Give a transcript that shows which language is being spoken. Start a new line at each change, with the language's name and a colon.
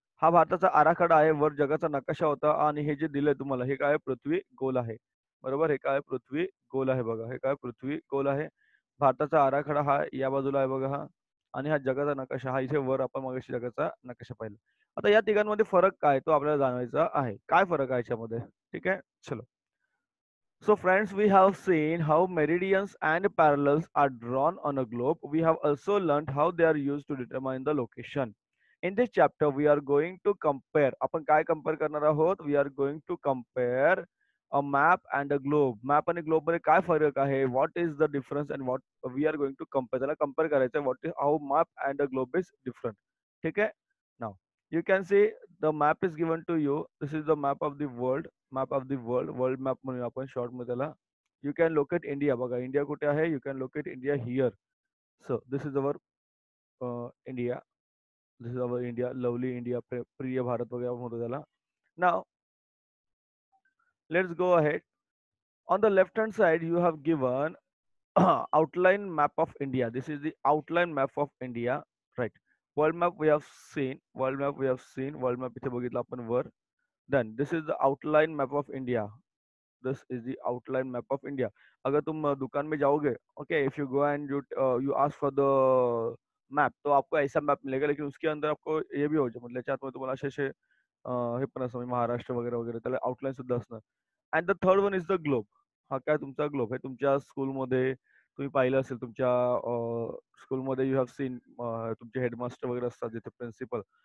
Marathi: हा भारताचा आराखडा आहे. वर जगाचा नकाशा होता आणि हे जे दिलंय तुम्हाला हे काय पृथ्वी गोल आहे. बरोबर. हे काय पृथ्वी गोल आहे बघा. हे काय पृथ्वी गोल आहे. भारताचा आराखडा हा या बाजूला आहे बघा हा. आणि हा जगाचा नकाशा हा इथे वर आपण मगाशी जगाचा नकाशा पाहिला. आता या तिघांमध्ये फरक काय तो आपल्याला जाणवायचा आहे. काय फरक आहे याच्यामध्ये? ठीक आहे. चलो.
English: So friends, we have seen how meridians and parallels are drawn on a globe. We have also learned how they are used to determine the location. In this chapter, we are going to compare.
Marathi: आपण काय compare करणार आहोत?
English: We are going to compare a map and a globe.
Marathi: Map आणि globe मध्ये काय फरक आहे?
English: What is the difference and what we are going to compare.
Marathi: त्याला compare करायचं आहे.
English: What is how map and a globe is different.
Marathi: ठीक आहे?
English: Now, you can see the map is given to you. This is the map of the world. Map of the world, world map
Marathi: म्हणूया आपण short मध्ये त्याला.
English: You can locate India.
Marathi: बघा India कुठे आहे.
English: You can locate India here. So this is our India. This is our India.
Marathi: Lovely India, प्रिय भारत वगैरे म्हणतो त्याला. Now
English: Let's go ahead. On the left hand side you have given outline map of India. This is the outline map of India, right? World map we have seen. World map we have seen.
Marathi: World map इथे बघितला आपण वर.
English: Then this is the outline map of India. This is the outline map of India.
Hindi: अगर तुम दुकान में जाओगे,
English: okay, if you go and you ask for the map,
Hindi: तो आपको ऐसा मैप मिलेगा, लेकिन उसके अंदर आपको ये भी हो जाए मतलब
Marathi: याच्यात तुम्हाला असे हे पण असं महाराष्ट्र वगैरे वगैरे त्याला आउटलाईन सुद्धा असणार.
English: And the third one is the globe.
Marathi: हा काय तुमचा ग्लोब आहे. तुमच्या स्कूलमध्ये तुम्ही पाहिलं असेल तुमच्या स्कूलमध्ये
English: you have seen
Marathi: तुमचे हेडमास्टर वगैरे असतात जिथे प्रिन्सिपल.